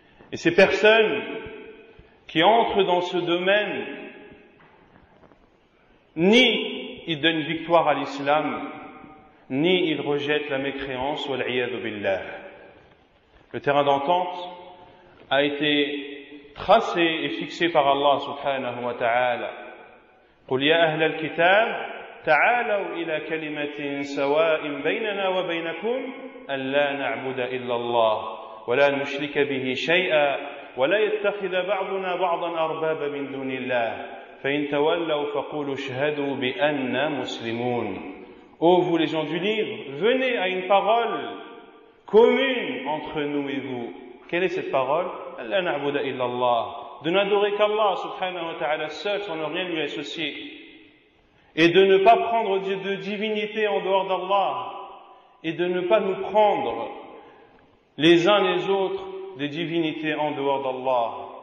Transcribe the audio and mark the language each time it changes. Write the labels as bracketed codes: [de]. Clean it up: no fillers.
[fr] Et ces personnes qui entrent dans ce domaine, ni ils donnent victoire à l'islam, ni il rejette la mécréance, wal iyadu billah. Le terrain d'entente a été tracé et fixé par Allah subhanahu wa ta'ala. [ar] قل يا أهل الكتاب تعالوا إلى كلمة سواء بيننا وبينكم ألا نعبد إلا الله ولا نشرك به شيئا ولا يتخذ بعضنا بعضا أربابا من دون الله فإن تولوا فقولوا اشهدوا بأننا مسلمون. [fr] Ô vous les gens du livre, venez à une parole commune entre nous et vous. Quelle est cette parole? ألا نعبد إلا الله, de n'adorer qu'Allah subhanahu wa ta'ala seul sans ne rien lui associer, et de ne pas prendre de divinité en dehors d'Allah, et de ne pas nous prendre les uns les autres des divinités en dehors d'Allah.